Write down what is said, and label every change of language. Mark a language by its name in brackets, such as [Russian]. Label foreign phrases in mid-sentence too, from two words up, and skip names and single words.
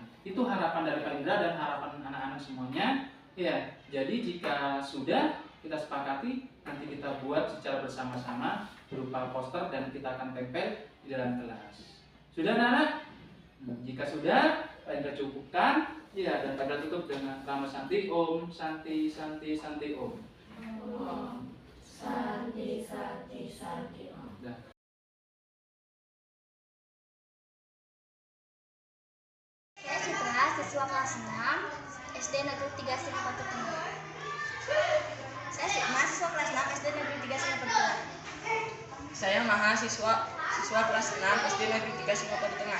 [Indonesian] Itu harapan dari Pak Indra dan harapan anak-anak semuanya. Ya, jadi jika sudah kita sepakati, nanti kita buat secara bersama-sama berupa poster dan kita akan tempel di dalam kelas. Sudah anak-anak? Jika sudah, Pak Indra cukupkan. Ya, dan Pak Indra tutup dengan Rama [Sanskrit] Santi Om, Santi, Santi, Santi Om. Santi, Santi, Santi. [Indonesian] Dah. Saya Citra, siswa kelas 6 SD Negeri 3 Singapura Tengah. Saya Sigma, siswa kelas 6 SD Negeri 3 Singapura Tengah. Saya Maha, siswa kelas 6 SD Negeri 3 Singapura Tengah.